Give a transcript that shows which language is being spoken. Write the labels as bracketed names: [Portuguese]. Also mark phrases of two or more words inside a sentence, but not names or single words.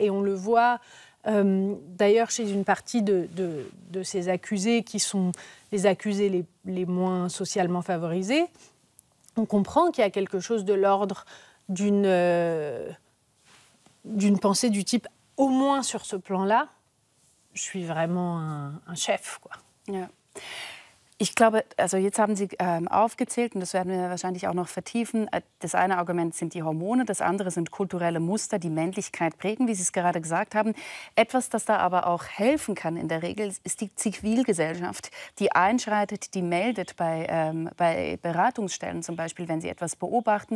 [French] Et on le voit d'ailleurs chez une partie de ces accusés qui sont les accusés les moins socialement favorisés. On comprend qu'il y a quelque chose de l'ordre d'une pensée du type, au moins sur ce plan-là, je suis vraiment un chef, quoi. [German] Ja. Ich glaube, also jetzt haben Sie aufgezählt, und das werden wir wahrscheinlich auch noch vertiefen. Das eine Argument sind die Hormone, das andere sind kulturelle Muster, die Männlichkeit prägen, wie Sie es gerade gesagt haben. Etwas, das da aber auch helfen kann in der Regel, ist die Zivilgesellschaft, die einschreitet, die meldet bei Beratungsstellen zum Beispiel, wenn sie etwas beobachten.